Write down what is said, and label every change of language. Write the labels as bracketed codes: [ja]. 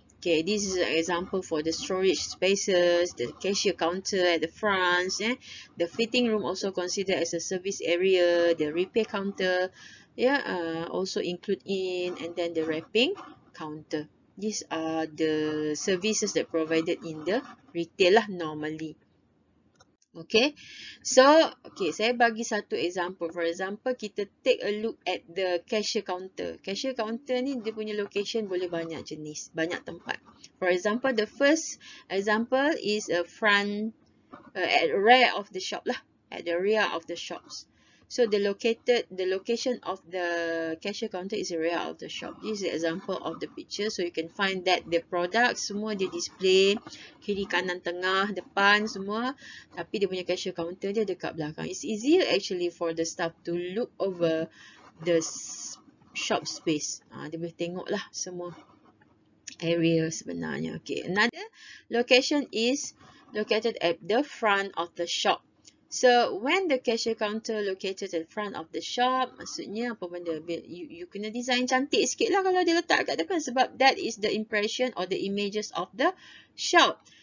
[en] Okay, this is an example for the storage spaces, the cashier counter at the front, the fitting room also considered as a service area, the repair counter, also include in, and then the wrapping counter. These are the services that provided in the retail lah normally. [ms] Okay, so saya bagi satu example. [en] For example, kita take a look at the cashier counter. [ms] Cashier counter ni dia punya location boleh banyak jenis, banyak tempat. [en] For example, the first example is a front at the rear of the shop lah, at the rear of the shops. So the location of the cashier counter is the rear of the shop. This is the example of the picture. So you can find that the products [ms] semua dia display kiri, kanan, tengah, depan semua. Tapi dia punya cashier counter dia dekat belakang. [en] It's easier actually for the staff to look over the shop space. [ms] Dia boleh tengok lah semua area sebenarnya. [en] Okay, another location is located at the front of the shop. So when the cashier counter located at the front of the shop, [ms] maksudnya apa benda? You kena design cantik sikit lah kalau dia letak kat depan, sebab [en] that is the impression or the images of the shop.